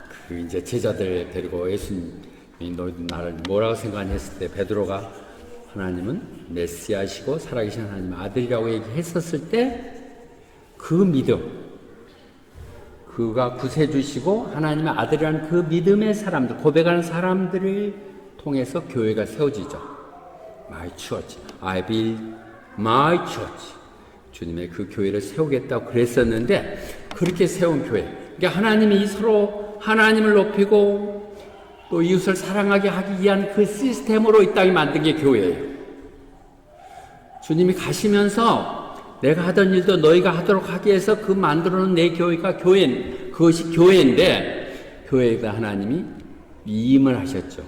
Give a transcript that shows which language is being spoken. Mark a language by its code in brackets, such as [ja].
[ko] 그 이제 제자들 데리고 예수님이 너희들 나를 뭐라고 생각하니 했을 때 베드로가 하나님은 메시아시고 살아계신 하나님 아들이라고 얘기했었을 때 그 믿음, 그가 구세주시고 하나님의 아들이라는 그 믿음의 사람들, 고백하는 사람들을 통해서 교회가 세워지죠. [en] My church, I build my church. [ko] 주님의 그 교회를 세우겠다고 그랬었는데 그렇게 세운 교회. 그러니까 하나님이 서로 하나님을 높이고 또 이웃을 사랑하게 하기 위한 그 시스템으로 이 땅에 만든 게 교회예요. 주님이 가시면서 내가 하던 일도 너희가 하도록 하기 위해서 그 만들어놓은 내 교회가 그것이 교회인데 교회가 하나님이 위임을 하셨죠.